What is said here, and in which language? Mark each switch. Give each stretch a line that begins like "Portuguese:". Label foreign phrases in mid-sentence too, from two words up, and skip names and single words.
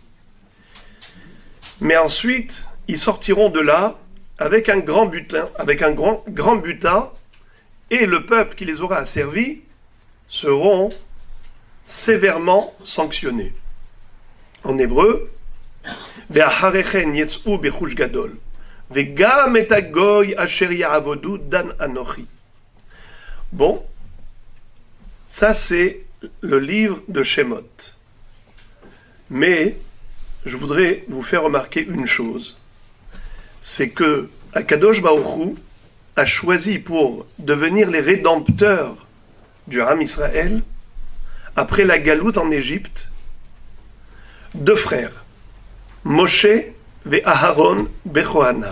French: Mais ensuite, ils sortiront de là avec un grand butin, et le peuple qui les aura asservis seront sévèrement sanctionnés. En hébreu,
Hebrew: ואחרי כן יצאו ברכוש גדול, וגם את הגוי אשר יעבדו דן אנכי.
French: Bon, ça c'est le livre de Shemot. Mais je voudrais vous faire remarquer une chose, c'est que
Hebrew: הקדוש ברוך הוא
French: a choisi pour devenir les rédempteurs du Ham Israël, après la galoute en Égypte, deux frères, Moshe et Aharon Bechohanav.